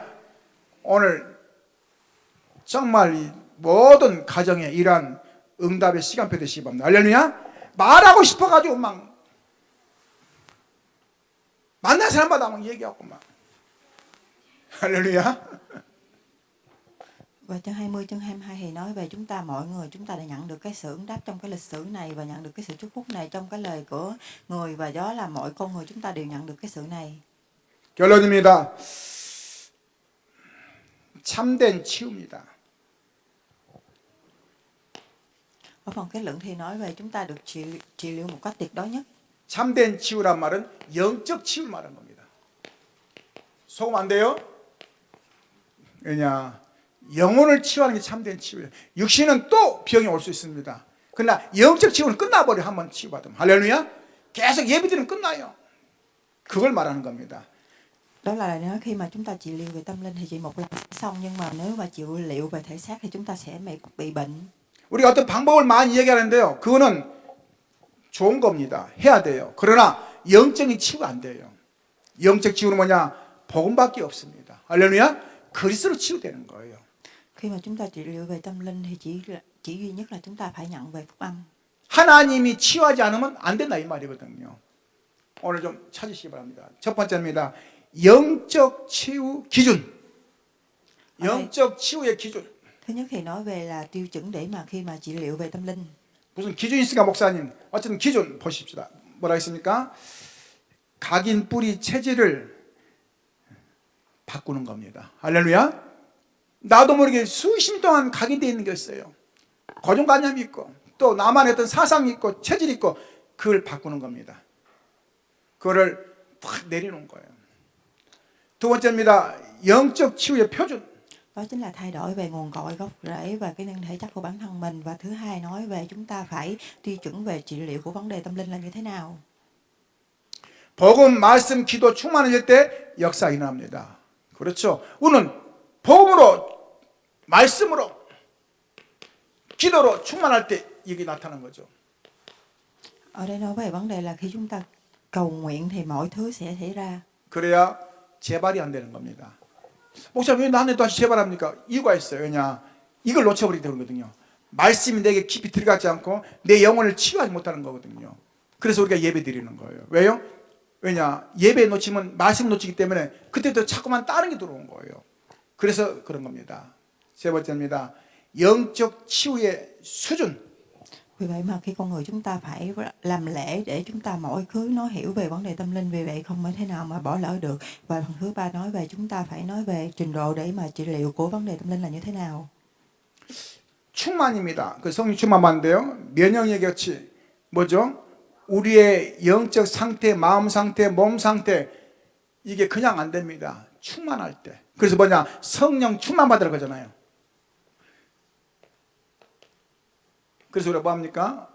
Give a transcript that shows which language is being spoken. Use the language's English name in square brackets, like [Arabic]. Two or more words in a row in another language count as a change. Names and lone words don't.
[Korean] 오늘 정말 이 모든 가정에 이러한 응답의 시간표 되시기 바랍니다. 할렐루야. 말하고 싶어가지고 막 만난 사람마다 막 얘기하고 막. 할렐루야. [Vietnamese] Và chương 20, chương 22 thì nói về mọi người chúng ta đã nhận được cái sự ứng đáp trong cái lịch sử này và nhận được cái sự chúc phúc này trong cái lời của người, và đó là mọi con người chúng ta đều nhận được cái sự này. [Korean] 결론입니다. 참된 치유입니다. [Vietnamese] Ở phần kết luận thì nói về chúng ta được trị liệu một cách tuyệt đối nhất. [Korean] 참된 치유란 말은 영적 치유를 말하는 겁니다. 속으면 안 돼요? 왜냐? 영혼을 치유하는 게 참된 치유예요. 육신은 또 병이 올 수 있습니다. 그러나 영적 치유는 끝나버려. 한번 치유받으면. 할렐루야. 계속 예비드리면 끝나요. 그걸 말하는 겁니다. [Vietnamese] Đó là nói khi mà chúng ta trị liệu về tâm linh thì chỉ một lần xong, nhưng mà nếu mà trị liệu về thể xác thì chúng ta sẽ bị bệnh. [Korean] 우리가 어떤 방법을 많이 얘기하는데요. 그거는 좋은 겁니다. 해야 돼요. 그러나 영적인 치유가 안 돼요. 영적 치유는 뭐냐? 복음밖에 없습니다. 할렐루야. 그리스도로 치유되는 거예요. [Vietnamese] Khi mà chúng ta trị liệu về tâm linh thì chỉ duy nhất là chúng ta phải nhận về phúc âm. [Korean] 하나님이 치유하지 않으면 안 된다 이 말이거든요. 오늘 좀 찾으시기 바랍니다. 첫 번째입니다. 영적 치유 기준. 영적 치유의 기준. [Vietnamese] Thứ nhất thì nói về là tiêu chuẩn để mà khi mà trị liệu về tâm linh. [Korean] 무슨 기준이 있으니까 목사님. 어쨌든 기준 보십시다. 뭐라 했습니까? 각인 뿌리 체질을 바꾸는 겁니다. 할렐루야. 나도 모르게 수십 년 동안 각인되어 있는 게 있어요. 고정관념이 있고 또 나만의 어떤 사상이 있고 체질이 있고 그걸 바꾸는 겁니다. 그거를 탁 내려놓은 거예요. 두 번째입니다. 영적 치유의 표준. [Vietnamese] Đó chính là thay đổi về nguồn cội, gốc rễ và cái nhân thể chất của bản thân mình. Và thứ hai nói về chúng ta phải tiêu chuẩn về trị liệu của vấn đề tâm linh là như thế nào. [Korean] 복음, 말씀, 기도 충만해질 때 역사 일어납니다. 그렇죠. 우리는 복음으로, 말씀으로, 기도로 충만할 때 이게 나타나는 거죠. [Vietnamese] Ở đây nói về vấn đề là khi chúng ta cầu nguyện thì mọi thứ sẽ xảy ra. [Korean] 그래야 재발이 안 되는 겁니다. 목사님 왜 나한테 다시 재발합니까? 이유가 있어요. 왜냐? 이걸 놓쳐버리기 때문이거든요. 말씀이 내게 깊이 들어가지 않고 내 영혼을 치유하지 못하는 거거든요. 그래서 우리가 예배 드리는 거예요. 왜요? 왜냐? 예배 놓치면 말씀 놓치기 때문에 그때도 자꾸만 다른 게 들어온 거예요. 그래서 그런 겁니다. 세 번째입니다. 영적 치유의 수준. [Vietnamese] Vì vậy mà khi con người chúng ta phải làm lễ để chúng ta mọi thứ nó hiểu về vấn đề tâm linh, vì vậy không thể nào mà bỏ lỡ được. Và phần thứ ba nói về chúng ta phải nói về trình độ để mà trị liệu của vấn đề tâm linh là như thế nào. [Korean] 충만입니다. 그 성령 충만만인데요. 면역력이 같이 뭐죠? 우리의 영적 상태, 마음 상태, 몸 상태 이게 그냥 안 됩니다. 충만할 때. 그래서 뭐냐? 성령 충만 받으라 그러잖아요. 그래서 우리가 뭐 합니까?